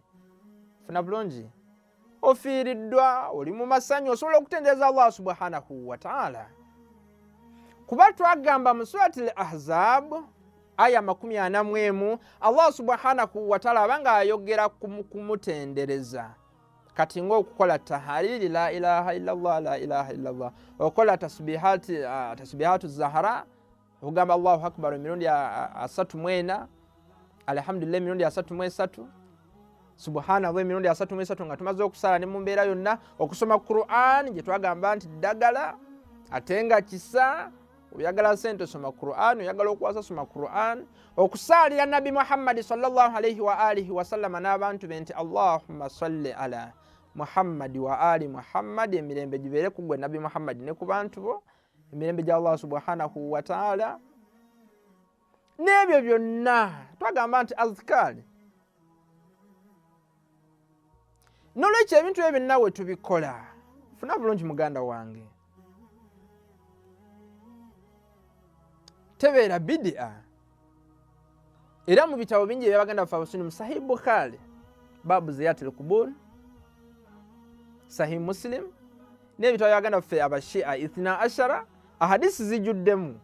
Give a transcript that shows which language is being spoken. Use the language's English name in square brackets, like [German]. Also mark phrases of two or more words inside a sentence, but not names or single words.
[Ganda] Funa bulungi ofiiriddwa oli mu masanyu osobola okutendeza [Arabic] الله سبحانه وتعالى. [Ganda] Kuba twagamba mu [Arabic] سورة الأحزاب [Ganda] aya 41 [Arabic] الله سبحانه وتعالى [Ganda] abanga ayogera kumutendereza kati ng'okukola tahalili [Arabic] لا إله إلا الله، لا إله إلا الله, [Ganda] okukola [Arabic] تسبيحات الزهراء [Ganda] okugamba [Arabic] الله أكبر [Ganda] emirundi 34, alhamdulillah emirundi 33, subhanallah emirundi 33 nga tumaze okusala ne mu mbeera yonna, okusoma Qur'an gye twagamba nti ddagala ate nga kisa. Oyagala sente soma Qur'an, oyagala okwasa soma Qur'an, okusaalira Nabi Muhammad [Arabic] صلى الله عليه وآله وسلم [Ganda] n'abantu be nti [Arabic] اللهم صل على محمد وآل محمد, [Ganda] emirembe gibeere ku gwe Nabi Muhammad ne ku bantu bo, emirembe gya [Arabic] الله سبحانه وتعالى. [Ganda] N'ebyo byonna twagamba nti azkari. N'olwekyo ebintu ebyo nawe tubikola, funa bulungi muganda wange, tebeera bid'a era mu bitabo bingi byabaganda baffe abasuni mu Sahih Bukhari [Arabic] باب زيارة القبور, [Ganda] Sahih Muslim n'ebitabo byabaganda baffe abashia [Arabic] اثنا عشر [Ganda] ahadisi zijuddemu.